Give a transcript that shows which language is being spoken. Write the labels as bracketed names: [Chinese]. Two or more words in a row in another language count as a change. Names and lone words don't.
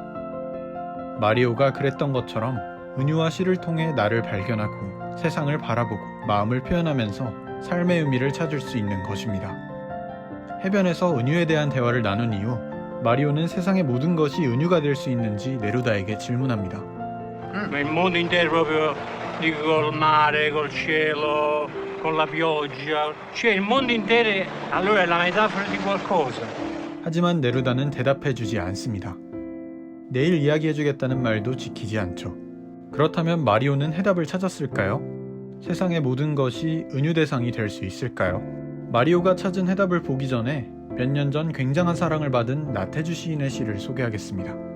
[Korean] 마리오가 그랬던 것처럼 은유와 시를 통해 나를 발견하고 세상을 바라보고 마음을 표현하면서 삶의 의미를 찾을 수 있는 것입니다. 해변에서 은유에 대한 대화를 나눈 이후 마리오는 세상의 모든 것이 은유가 될 수 있는지 네루다에게 질문합니다. [Italian] Ma il mondo intero proprio, dico, col mare, col cielo, con la pioggia, cioè il mondo intero allora è la metafora di qualcosa. [Korean] 하지만 네루다는 대답해주지 않습니다. 내일 이야기해주겠다는 말도 지키지 않죠. 그렇다면 마리오는 해답을 찾았을까요? 세상의 모든 것이 은유 대상이 될 수 있을까요? 마리오가 찾은 해답을 보기 전에 몇 년 전 굉장한 사랑을 받은 나태주 시인의 시를 소개하겠습니다.